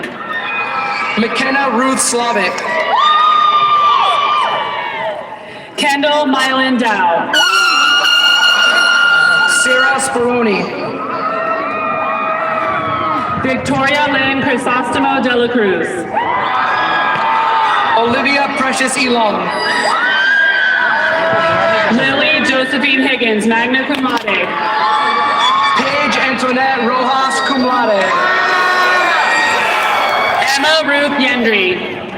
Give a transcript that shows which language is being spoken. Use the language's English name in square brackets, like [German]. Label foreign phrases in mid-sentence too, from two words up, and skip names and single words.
[English] McKenna Ruth Slavic. Kendall Mylan Dow. Sarah Speroni. Victoria Lynn Crisostomo de la Cruz. Olivia Precious Elong. Lily Josephine Higgins, [Latin] magna cum laude. [English] Paige Antoinette Rojas, [Latin] cum laude. [English] Emma Ruth Yendry.